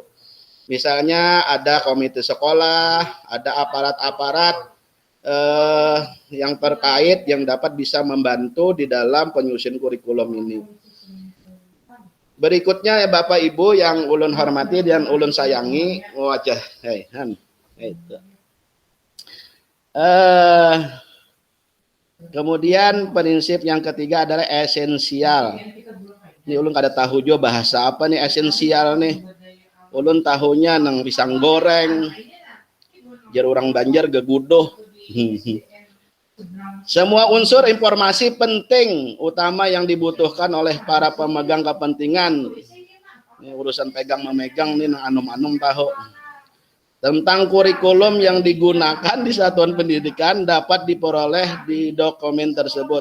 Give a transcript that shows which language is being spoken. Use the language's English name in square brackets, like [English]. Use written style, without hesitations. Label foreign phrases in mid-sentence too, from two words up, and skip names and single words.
[Indonesian] Misalnya ada komite sekolah, ada aparat-aparat yang terkait yang dapat bisa membantu di dalam penyusunan kurikulum ini. Berikutnya ya Bapak Ibu yang ulun hormati dan ulun sayangi, wajah, kemudian prinsip yang ketiga adalah esensial. [Banjar] Ini ulun kada tahu juga bahasa apa nih esensial nih. Ulun tahunya nang pisang goreng, jar orang Banjar gegudoh. [Indonesian] Semua unsur informasi penting utama yang dibutuhkan oleh para pemegang kepentingan. [Banjar] Ini urusan pegang memegang nih nang anum-anum tahu. [Indonesian] Tentang kurikulum yang digunakan di satuan pendidikan dapat diperoleh di dokumen tersebut.